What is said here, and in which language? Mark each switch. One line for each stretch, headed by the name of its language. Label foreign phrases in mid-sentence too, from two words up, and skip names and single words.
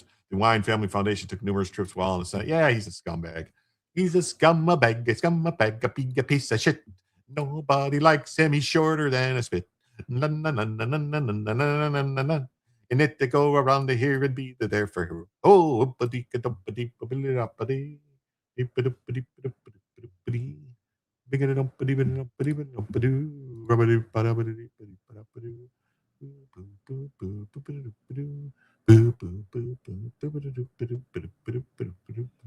English: The DeWine Family Foundation took numerous trips while in the Senate. Yeah, he's a scumbag. He's a scumbag, a piece of shit. Nobody likes him. He's shorter than a spit. In it to go around the here and be there for her. Oh, uppity-ka-dumpity-uppity-uppity. Ippity-uppity-uppity-uppity. Bing-a-dum-pity-bing-a-dum-pity-bing-a-dum-pity-doo. Rubba-doo-ba-da-ba-da-dee-ba-dee-ba-da-ba-doo. Boo-boo-boo-boo-boo-boo-doo-boo-doo. Boo-boo-boo-boo-boo-boo-doo-boo-doo.